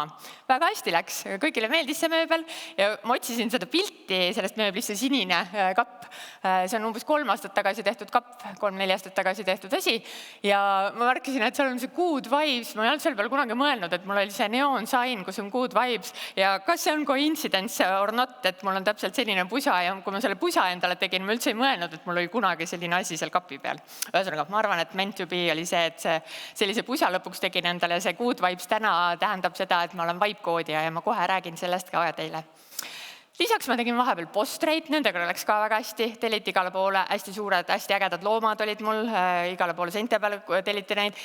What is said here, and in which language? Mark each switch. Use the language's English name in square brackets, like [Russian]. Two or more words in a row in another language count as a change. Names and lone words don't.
[Estonian] Väga hästi läks, kõigile meeldis see mööbel ja ma otsisin seda pilti sellest mööblist, see sinine kapp. See on umbes 3 aastat tagasi tehtud kapp, 3-4 aastat tagasi tehtud asi ja ma märkisin, et seal on see [English] Good Vibes, [Estonian] ma ei olnud selle peale kunagi mõelnud, et mul oli see [English] neon sign, [Estonian] kus on [English] Good Vibes [Estonian] ja kas see on [English] coincidence or not, [Estonian] et mul on täpselt selline pusa ja kui ma selle pusa endale tegin, ma üldse ei mõelnud, et mul oli kunagi selline asi seal kapi peal. Ühesõnaga, ma arvan, et [English] meant to be [Estonian] oli see, et sellise pusa lõpuks tegin endale ja see [English] Good Vibes [Estonian] täna tähendab seda, et ma olen vibe-koodija ja ma kohe räägin sellest ka teile. Lisaks ma tegin vahepeal postreid, nendega läks ka väga hästi, telliti igale poole, hästi suured, hästi ägedad loomad olid mul, igale poole seinte peale telliti neid.